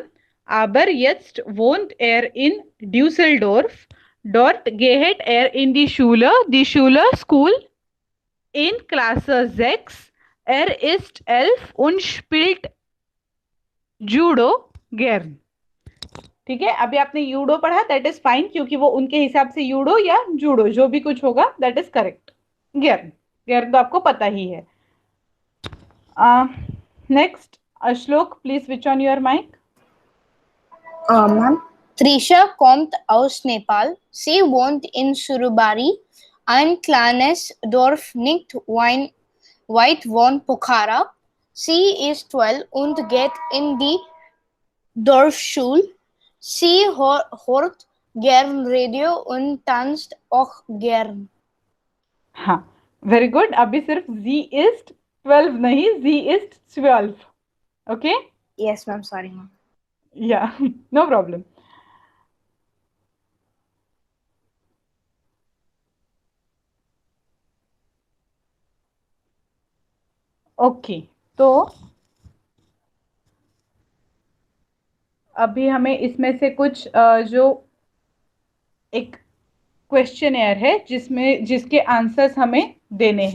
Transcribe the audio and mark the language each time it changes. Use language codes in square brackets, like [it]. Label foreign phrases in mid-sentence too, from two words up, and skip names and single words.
[de] Aber jetzt wohnt er in Düsseldorf. Dort geht er in die Schule School, in Klasse 6. Er ist 11 und spielt Judo gern. [hi] ठीक है, अभी आपने यूडो पढ़ा, [en] that is fine, [hi] क्योंकि वो उनके हिसाब से यूडो या जूडो जो भी कुछ होगा [en] that is correct. [hi] गैर गैर तो आपको पता ही है. नेक्स्ट, Ashok, [en] please switch on your mic. Ma'am. [de] Trisha kommt aus Nepal. Sie wohnt in Surabari. Ein kleines Dorf nicht weit von Pokhara. Sie ist 12 und geht in die Dorfschule. Sie hört gern Radio und tanzt auch gern. [hi] हाँ, [en] very good. [hi] अभी सिर्फ [de] sie ist 12 [hi] नहीं, [de] sie ist 12. [hi] ओके. [en] Yes, ma'am. Sorry, ma'am. [hi] या, [en] no problem. [hi] ओके, तो अभी हमें इसमें से कुछ जो एक क्वेश्चनएयर है जिसके आंसर्स हमें देने हैं.